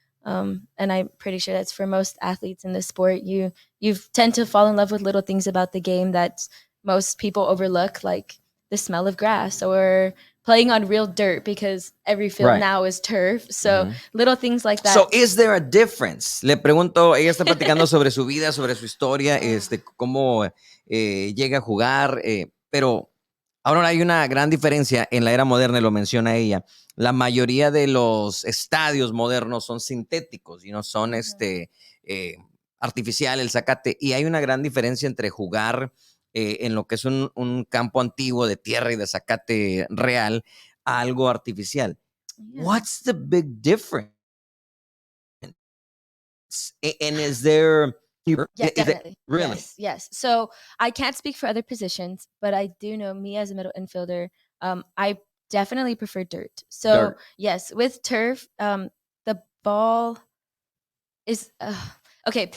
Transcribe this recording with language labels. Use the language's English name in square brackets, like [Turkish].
[English] And I'm pretty sure that's for most athletes in this sport. You tend to fall in love with little things about the game that most people overlook, like the smell of grass or playing on real dirt because every field Right. now is turf. So little things like that. So, is there a difference? [Spanish] Le pregunto, ella está platicando sobre su vida, sobre su historia, cómo llega a jugar, pero ahora hay una gran diferencia en la era moderna, y lo menciona ella. La mayoría de los estadios modernos son sintéticos y no son artificial el zacate. Y hay una gran diferencia entre jugar en lo que es un campo antiguo de tierra y de zacate real a algo artificial. [English] Yeah. What's the big difference? And is there... Yes, definitely. Really? Yes. So I can't speak for other positions, but I do know me as a middle infielder. I definitely prefer dirt. So Dirt. yes, with turf, the ball is okay.